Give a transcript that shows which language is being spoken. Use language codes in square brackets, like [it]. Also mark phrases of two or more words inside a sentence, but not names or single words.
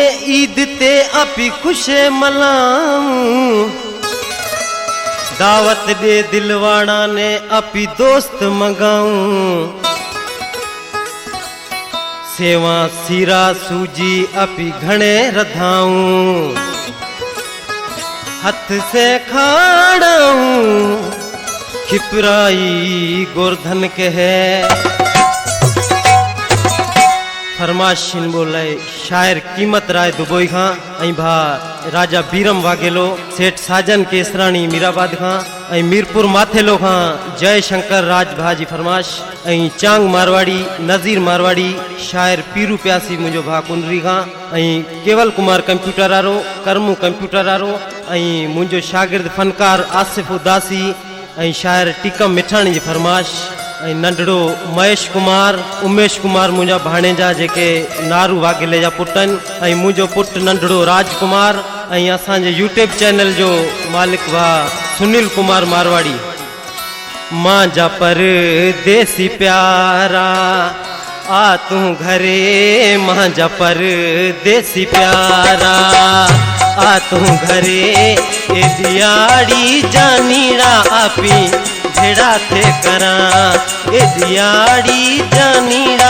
[sd] ईद ते अपी खुशे मनाऊं, दावत दे दिलवाड़ा ने अपी दोस्त मंगाऊं, सेवा सीरा सूजी अपी घणे रधाऊं, हथ से खाड़ाऊं खिपराई गोरधन के है। फरमाशिन बोले शायर कीमत राय दुबोई खां ऐं भा राजा बीरम वागेलो, सेठ साजन केसराणी मीराबाद खां ऐं मीरपुर माथेलो खां जय शंकर राज भाजी फरमाश ऐं चांग मारवाड़ी नज़ीर मारवाड़ी शायर पीरू प्यासी मुझो भा कुंडरी खां ऐं केवल कुमार कंप्यूटर वारो करमू कंप्यूटर वारो ऐं मुझो शागिर्द फनकार आसिफ उदासी ऐं शायर टीकम मिठाणी जी फरमाश ऐं नंढड़ो महेश कुमार उमेश कुमार मुझा भाणेजा जेके नारू वागेले जा पुटन ऐं मुझो पुट नंढड़ो राजकुमार ऐं असांजे यूट्यूब चैनल जो मालिक भा सुनील कुमार मारवाड़ी। मां जा परदेसी प्यारा आ तू घरे, मां जा परदेसी प्यारा आ तू घरे, ए दियाड़ी जानीड़ा आपी भेड़ा थे करा, ए दियाड़ी जानीड़ा